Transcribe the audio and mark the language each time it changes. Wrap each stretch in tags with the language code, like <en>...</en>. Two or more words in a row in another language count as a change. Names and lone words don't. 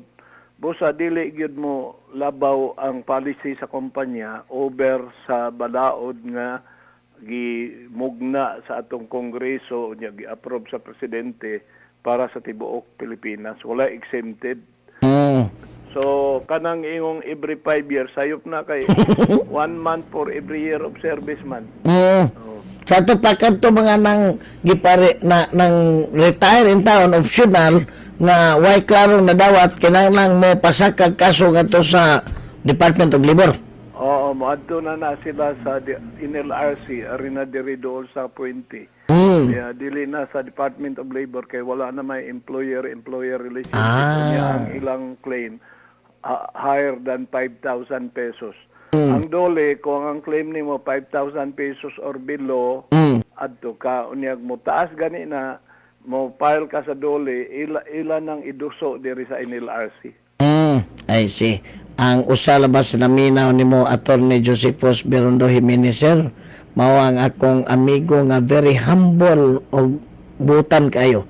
<ceb>Busa dili gyud mo labaw ang policy sa kumpanya over sa balaod nga gimugna sa atong kongreso nya gi-approve sa presidente para sa tibuok Pilipinas. Wala exempted. So kanang ingong</ceb> <en>every 5 years</en> <ceb>sayop na kay</ceb> <en>1 month for every year of service</en> <ceb>man. Oh. Sa ito pa kanto mga nang gipare na nang retire in town optional nga way klarong nadawat kinahanglan mo pasakag kaso ngadto sa Department of Labor. Oo, moadto na sila sa NLRC arena diri dool sa Puente. Yeah, dili na sa Department of Labor kay wala na may</ceb> <en>employer-employer relationship</en> <ceb>niya ang ilang claim</ceb> <en>higher than 5,000 pesos.</en> <ceb>Ang dole kung ang claim nimo</ceb> <en>5,000 pesos or below</en> <ceb>adto ka unyag mo taas gani na mo file ka sa dole ila nang iduso diri sa NLRC.</ceb> <en>I see.</en> <ceb>Ang usa labas na minaw nimo Attorney Josephus Berondo Jimenez sir, mao ang akong amigo nga</ceb> <en>very humble</en> <ceb>og butan kayo.</ceb>